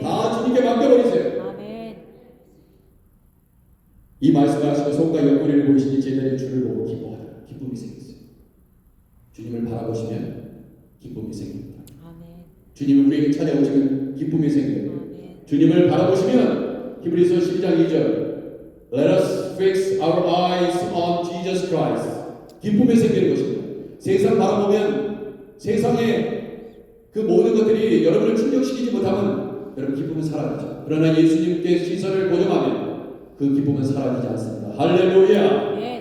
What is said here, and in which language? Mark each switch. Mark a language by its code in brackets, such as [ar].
[ko] 다 주님께 맡겨버리세요. 이 말씀을 하시고 손과 옆구리를 보이시니 제자들이 주를 보고 기뻐하다. 기쁨이 생겼어요. 주님을 바라보시면 기쁨이 생깁니다. 주님이 우리에게 찾아오시면 기쁨이 생겨요. 주님을 바라보시면 히브리서 12장 2절 [en] Let us fix our eyes on Jesus Christ. [ko] 기쁨이 생기는 것입니다. 세상 바라보면 세상의 그 모든 것들이 여러분을 충족시키지 못하면 여러분 기쁨은 사라지죠. 그러나 예수님께 시선을 고정하면 그 기쁨은 사라지지 않습니다. 할렐루야.